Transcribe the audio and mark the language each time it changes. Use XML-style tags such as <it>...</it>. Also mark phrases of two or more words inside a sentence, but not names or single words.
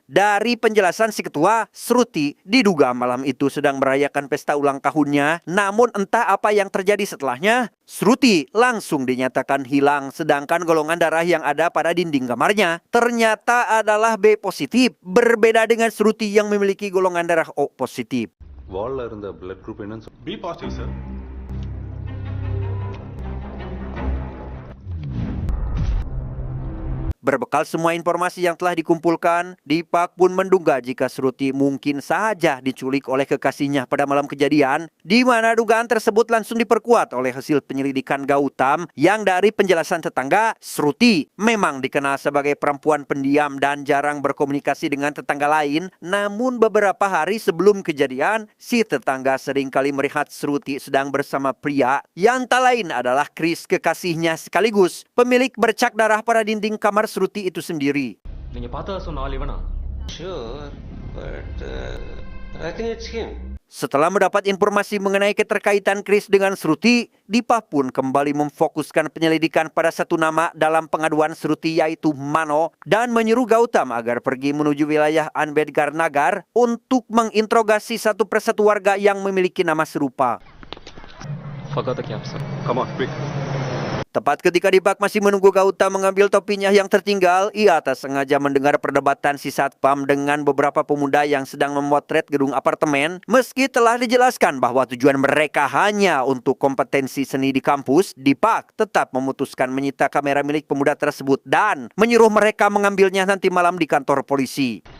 <id>Dari penjelasan si ketua, Sruti diduga malam itu sedang merayakan pesta ulang tahunnya, namun entah apa yang terjadi setelahnya, Sruti langsung dinyatakan hilang, sedangkan golongan darah yang ada pada dinding kamarnya ternyata adalah B positif, berbeda dengan Sruti yang memiliki golongan darah O positif.</id> <ta>வால்ல இருந்த</ta> <en>blood group</en> <ta>என்னன்னு</ta> <en>B positive sir.</en> <id>Berbekal semua informasi yang telah dikumpulkan, Dipak pun menduga jika Sruti mungkin saja diculik oleh kekasihnya pada malam kejadian, di mana dugaan tersebut langsung diperkuat oleh hasil penyelidikan Gautam yang dari penjelasan tetangga, Sruti memang dikenal sebagai perempuan pendiam dan jarang berkomunikasi dengan tetangga lain, namun beberapa hari sebelum kejadian, si tetangga seringkali melihat Sruti sedang bersama pria yang tak lain adalah Chris, kekasihnya sekaligus pemilik bercak darah pada dinding kamar Sruti itu sendiri.</id> <ta>நீங்க பார்த்ததா சொன்ன ஆள் இவனா?</ta> <en>Sure, but I think it's him.</en> <id>Setelah mendapat informasi mengenai keterkaitan Chris dengan Sruti, Dipa pun kembali memfokuskan penyelidikan pada satu nama dalam pengaduan Sruti, yaitu Mano, dan menyuruh Gautam agar pergi menuju wilayah Ambedkar Nagar untuk menginterogasi satu persatu warga yang memiliki nama serupa.</id> <en>Forgot the capsule. Come on, quick.</en> <id>Tepat ketika Dipak masih menunggu Gautam mengambil topinya yang tertinggal, ia tak sengaja mendengar perdebatan si satpam dengan beberapa pemuda yang sedang memotret gedung apartemen. Meski telah dijelaskan bahwa tujuan mereka hanya untuk kompetensi seni di kampus, Dipak tetap memutuskan menyita kamera milik pemuda tersebut dan menyuruh mereka mengambilnya nanti malam di kantor polisi.</id>